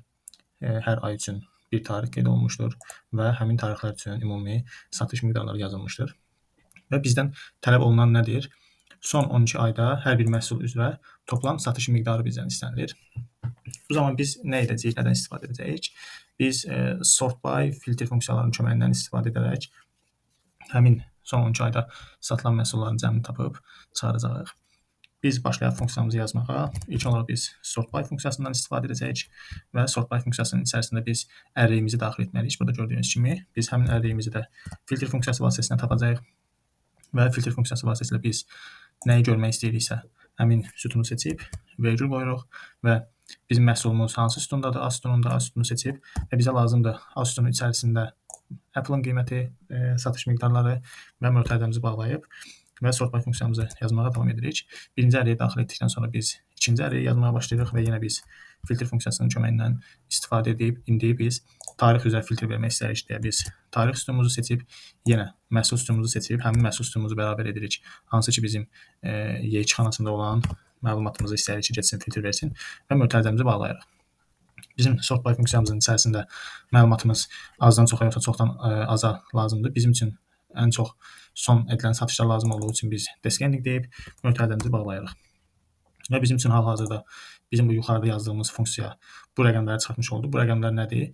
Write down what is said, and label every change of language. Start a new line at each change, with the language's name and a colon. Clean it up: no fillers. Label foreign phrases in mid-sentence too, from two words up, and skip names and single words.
Azerbaijani: Hər ay üçün bir tarix qeyd olunmuşdur və həmin tarixlər üçün ümumi satış miqdarları yazılmışdır. Və bizdən tələb olunan nədir? Son 12 ayda hər bir məhsul üzrə toplam satış miqdarı bizdən istənilir. Bu zaman biz nə edəcəyik, nədən istifadə edəcəyik? Biz
English: sort by filter
Azerbaijani: funksiyalarının köməyindən istifadə edərək həmin son 12 ayda satılan məhsulların cəmini tapıb çıxaracağıq. Biz başlayaq funksiyamızı yazmağa. İlk olaraq biz
English: sort by
Azerbaijani: funksiyasından istifadə edəcəyik və
English: sort by
Azerbaijani: funksiyasının içərisində biz ərliyimizi daxil etməliyik. Burada gördüyünüz kimi biz həmin ərliyimizi də filter funksiyası vasitəsilə tapacağıq. Və filter funksiyası vasitəsilə biz nəyi görmək istəyiriksə, həmin sütunu seçib, vergül qoyuruq və bizim məhsulumuz hansı sütundadır, A sütununda A sütunu seçib və bizə lazımdır A sütunun içərisində Apple'ın qiyməti, satış miqdarları və mötərizəmizi bağlayıb və
English: sort by
Azerbaijani: funksiyamızı yazmağa davam edirik. Birinci əriyə daxil etdikdən sonra biz ikinci əriyə yazmağa başlayırıq və yenə biz filter funksiyasının köməyindən istifadə edib, indi biz tarix üzrə filtr vermək istəyirik deyə biz tarix sütunumuzu seçib, yenə məhsul sütunumuzu seçib, həmin məhsul sütunumuzu bərabər edirik. Hansı ki bizim Y2 xanasında olan məlumatımızı istəyirik ki, getsin, filtr versin və mötərizəmizi bağlayırıq. Bizim
English: sort by
Azerbaijani: funksiyamızın içərisində məlumatımız azdan çoxa yoxsa çoxdan aza lazımdır. Bizim üçün ən çox son edilən satışlar lazım olduğu üçün biz descending deyib mötərizəmizi bağlayırıq. Və bizim üçün hal-hazırda bizim bu yuxarıda yazdığımız funksiya bu rəqəmləri çıxartmış oldu. Bu rəqəmlər nədir?